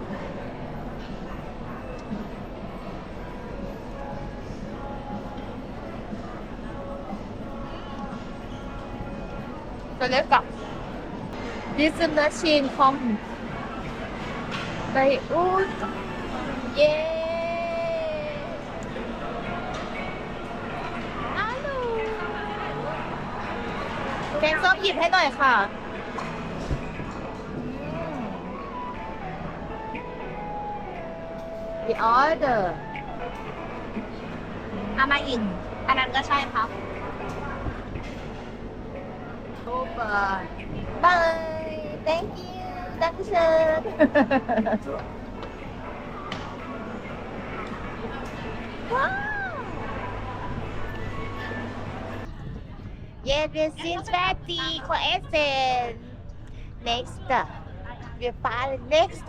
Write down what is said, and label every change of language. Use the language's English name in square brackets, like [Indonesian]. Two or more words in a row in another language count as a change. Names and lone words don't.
[German] So lecker. Diese Maschine kommt bei uns. [English] Yeah. Hallo. [Thai] แกงส้มหยิบให้หน่อยค่ะ [English] The order [Thai] เอามาอินอันนั้นก็ใช่ครับ [English] Super. Bye. Thank you. [German] Dankeschön. Wow. Jetzt wir sind fertig für Essen. Nächster. Wir fahren nächster.